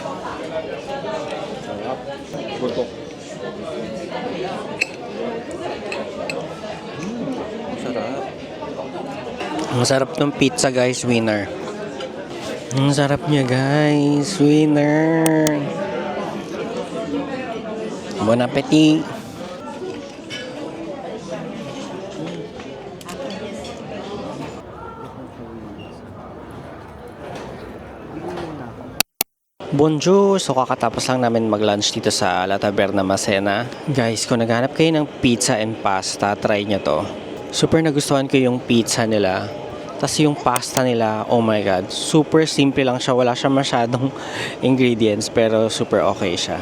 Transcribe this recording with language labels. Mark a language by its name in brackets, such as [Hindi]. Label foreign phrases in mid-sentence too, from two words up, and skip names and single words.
[Filipino] Sarap. Butok. Sarap. Ang sarap ng pizza, guys, winner. Ang sarap niya, guys, winner. [French] Bon appetit. Bonjour! [Filipino] So kakatapos lang namin mag-lunch dito sa La Taberna Masena. Guys, kung naghanap kayo ng [English] pizza and pasta, [Filipino] try nyo to. Super nagustuhan ko yung pizza nila. Tapos yung pasta nila, [English] oh my god, super simple [Filipino] lang siya. Wala siya masyadong ingredients, pero super okay siya.